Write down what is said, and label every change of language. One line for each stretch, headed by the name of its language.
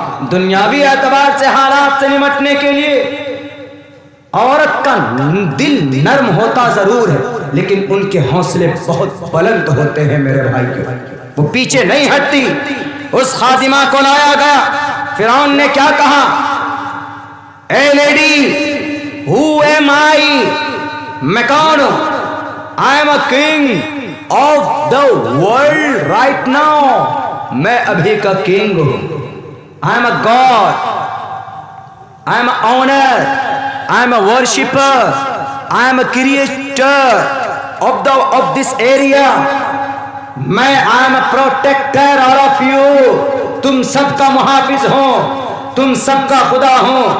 Hindi: दुनियावी एतबार से, हालात से निपटने के लिए औरत का दिल नर्म होता जरूर है, लेकिन उनके हौसले बहुत बुलंद होते हैं मेरे भाई के। वो पीछे नहीं हटती। उस खादिमा को लाया गया, फिरौन ने क्या कहा?
English: a lady, who am I,
Hindi: मैं कौन हूं?
English: I am a king of the world right now.
Hindi: मैं अभी का किंग हूं।
English: I am a god, I am a owner, I am a worshipper, I am a creator of this area.
Hindi: मैं
English: I am a protector of you.
Hindi: तुम सबका मुहाफिज हो, तुम सबका खुदा हो।